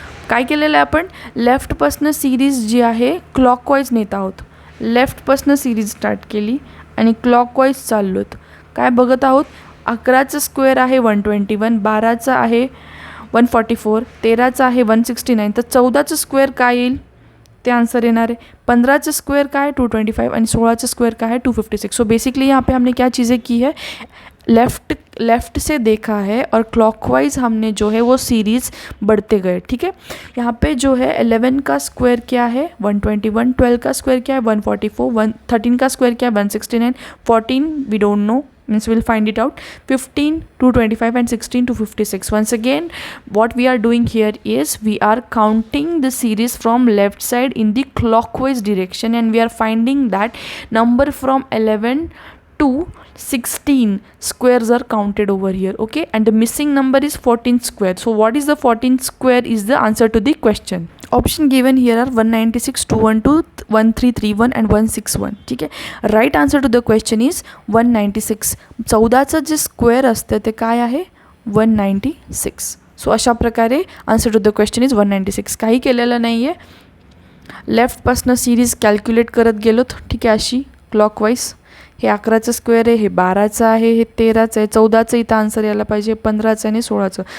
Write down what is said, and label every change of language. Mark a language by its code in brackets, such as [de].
[mr] काय केलेलं आहे आपण, लेफ्टपासनं सिरीज जी आहे क्लॉकवाईज नेत आहोत. लेफ्टपासनं सिरीज स्टार्ट केली आणि क्लॉकवाईज चाललो आहेत. काय बघत आहोत, 11चं स्क्वेअर आहे 121, 12चं आहे 144, 13चं आहे 169. तर 14चं स्क्वेअर काय येईल, ते आंसर येणार [hi] है। 15 स्क्वायर का है 225 और 16 स्क्वायर का है 256। सो बेसिकली यहाँ पे हमने क्या चीज़ें की है, लेफ़्ट से देखा है और क्लॉकवाइज हमने जो है वो सीरीज़ बढ़ते गए, ठीक है। यहाँ पे जो है 11 का स्क्वायर क्या है 121, 12 का स्क्वायर क्या है 144, 13 का स्क्वायर क्या है 169, 14 [en] We don't know, means we'll find it out, 15 to 25 and 16 to 56. Once again, what we are doing here is we are counting the series from left side in the clockwise direction, and we are finding that number from 11 to 16 squares are counted over here, okay, and the missing number is 14 square. So what is the 14 square is the answer to the question. Option given here are 196, 212, 1331 and 161, [mr] ठीक आहे. [en] Right answer to the question is 196. [mr] 14चं जे square असतं ते काय आहे 196. So अशा प्रकारे [en] Answer to the question is 196. [mr] काही केलेलं नाही आहे, लेफ्टपासनं सिरीज कॅल्क्युलेट करत गेलोत, ठीक आहे, अशी क्लॉकवाईज. हे 11चं स्क्वेअर आहे, हे 12चं आहे, हे 13चं आहे, 14चं इथं आन्सर यायला पाहिजे, 15चं आणि 16चं.